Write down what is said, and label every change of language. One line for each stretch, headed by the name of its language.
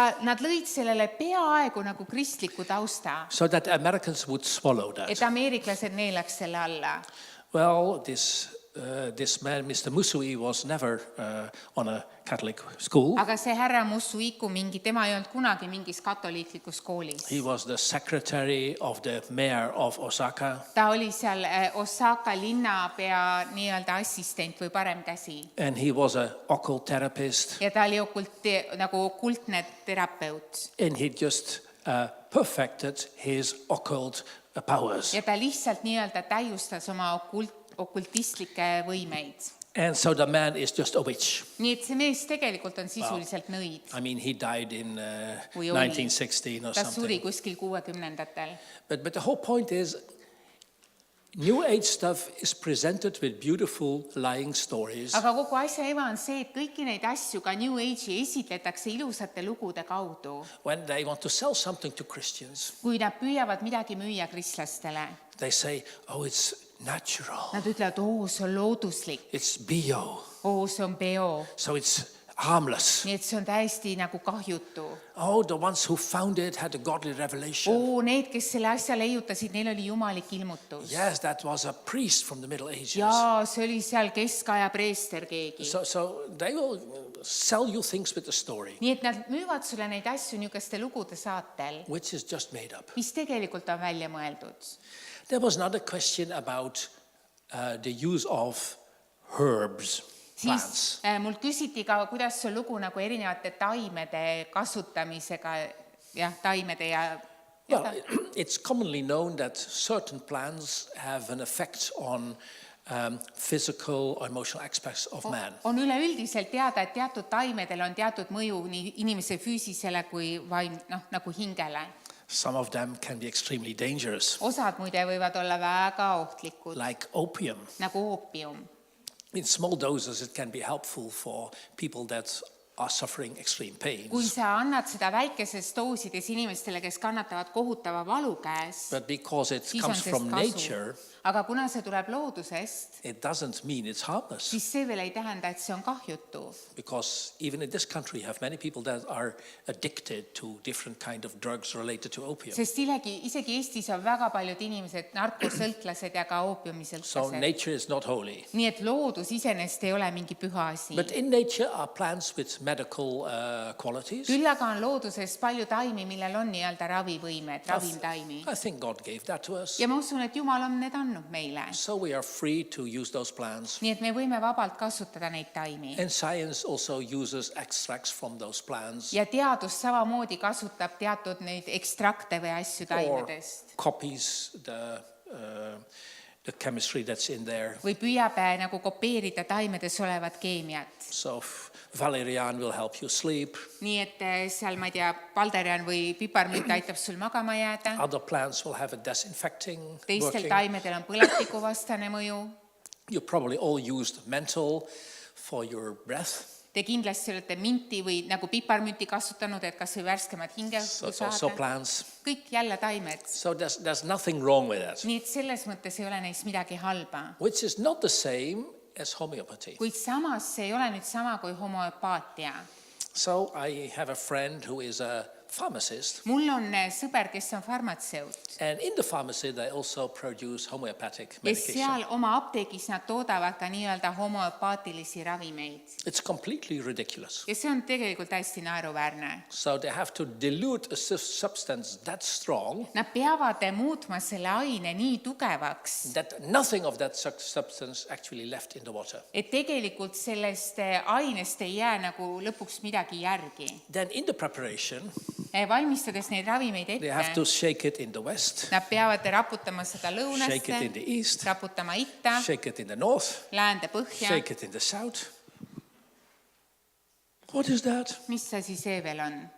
Estonian: Nad lõid sellele peaaegu nagu kristliku tausta,
English: so that Americans would swallow
Estonian: et
English: that.
Estonian: ameeriklased neelaks selle alla.
English: Well, this man, Mr. Musui, was never on a Catholic school.
Estonian: Aga see härra Musuiku tema ei olnud kunagi mingis katoliiklikus koolis.
English: He was the secretary of the mayor of Osaka.
Estonian: Ta oli seal Osaka linnapea nii-öelda assistent või parem käsi.
English: And he was an occult therapist.
Estonian: Ja ta oli nagu okultne terapeut.
English: And he just perfected his occult powers.
Estonian: Ja ta lihtsalt nii-öelda täiustas oma okultistlikke võimeid.
English: And so the man is just a witch.
Estonian: Nii et see mees tegelikult on sisuliselt nõid.
English: I mean, he died in
Estonian: Kui oli.
English: 1916 or
Estonian: Ta suri
English: something.
Estonian: kuskil 60-ndatel.
English: But the whole point is, New Age stuff is presented with beautiful lying stories.
Estonian: Aga kogu asja eva on see, et kõiki neid asju ka New Age'i esitletakse ilusate lugude kaudu.
English: When they want to sell something to Christians,
Estonian: Kui nad püüavad midagi müüa kristlastele,
English: they say, oh, it's natural.
Estonian: nad ütlevad, see on looduslik,
English: It's bio.
Estonian: see on bio.
English: So it's harmless.
Estonian: Nii et see on täiesti nagu kahjutu.
English: Oh, the ones who found it had a godly revelation.
Estonian: Need, kes selle asja leiutasid, neil oli jumalik ilmutus.
English: Yes, that was a priest from the Middle Ages.
Estonian: Ja see oli seal keskaja preester keegi.
English: So they will sell you things with a story,
Estonian: Nii et nad müüvad sulle neid asju niisuguste lugude saatel,
English: which is just made up.
Estonian: mis tegelikult on välja mõeldud.
English: There was another question about the use of herbs, plants.
Estonian: Siis mul küsiti ka, kuidas see lugu nagu erinevate taimede kasutamisega, taimede ja...
English: Well, it's commonly known that certain plants have an effect on physical or emotional aspects of man.
Estonian: On üleüldiselt teada, et teatud taimedel on teatud mõju nii inimese füüsisele kui nagu hingele.
English: Some of them can be extremely dangerous,
Estonian: Osad muide võivad olla väga ohtlikud,
English: like opium.
Estonian: nagu oopium.
English: In small doses, it can be helpful for people that are suffering extreme
Estonian: Kui
English: pains.
Estonian: sa annad seda väikeses doosides inimestele, kes kannatavad kohutava valu käes,
English: But because it
Estonian: siis on
English: comes
Estonian: sest
English: from
Estonian: kasu.
English: nature,
Estonian: Aga kuna see tuleb loodusest,
English: it doesn't mean it's harmless.
Estonian: siis see veel ei tähenda, et see on kahjutu.
English: Because even in this country, you have many people that are addicted to different kind of drugs related to opium.
Estonian: Sest isegi Eestis on väga paljud inimesed narkosõltlased ja ka
English: So
Estonian: oopiumisõltlased.
English: nature is not holy.
Estonian: Nii et loodus iseenesest ei ole mingi püha asi.
English: But in nature are plants with medical qualities.
Estonian: Küll aga on looduses palju taimi, millel on nii-öelda ravivõimed, ravimtaimi.
English: I think God gave that to us.
Estonian: Ja ma usun, et Jumal on need andnud meile.
English: So we are free to use those plants.
Estonian: Nii et me võime vabalt kasutada neid taimi.
English: And science also uses extracts from those plants
Estonian: Ja teadus samamoodi kasutab teatud neid ekstrakte või asju
English: or
Estonian: taimedest.
English: copies the chemistry that's in there.
Estonian: Või püüab nagu kopeerida taimedes olevat keemiat.
English: So valerian will help you sleep.
Estonian: Nii et seal, ma ei tea, palderian või piparmünt aitab sul magama jääda.
English: Other plants will have a disinfecting
Estonian: Teistel
English: working.
Estonian: taimedel on põletikuvastane mõju.
English: You probably all used menthol for your breath.
Estonian: Te kindlasti olete minti või nagu piparmünti kasutanud, et kas või värskemat hinge
English: So it's also
Estonian: saada.
English: plants.
Estonian: Kõik jälle taimed.
English: So there's nothing wrong with that,
Estonian: Nii et selles mõttes ei ole neist midagi halba.
English: which is not the same as homeopathy.
Estonian: Kuid samas see ei ole nüüd sama kui homöopaatia.
English: So I have a friend who is a pharmacist,
Estonian: Mul on sõber, kes on farmatseut.
English: and in the pharmacy they also produce homeopathic
Estonian: Ja
English: medication.
Estonian: seal oma apteegis nad toodavad ka nii-öelda homöopaatilisi ravimeid.
English: It's completely ridiculous.
Estonian: Ja see on tegelikult hästi naeruväärne.
English: So they have to dilute a substance that strong
Estonian: Nad peavad muutma selle aine nii tugevaks,
English: that nothing of that substance actually left in the water.
Estonian: et tegelikult sellest ainest ei jää nagu lõpuks midagi järgi.
English: Then in the preparation,
Estonian: Valmistades neid ravimeid
English: they have to
Estonian: ette,
English: shake it in the west,
Estonian: nad peavad raputama seda
English: shake it in the
Estonian: lõunasse,
English: east,
Estonian: raputama itta,
English: shake it in the north,
Estonian: läände põhja,
English: shake it in the south. What is that?
Estonian: mis see siis veel on?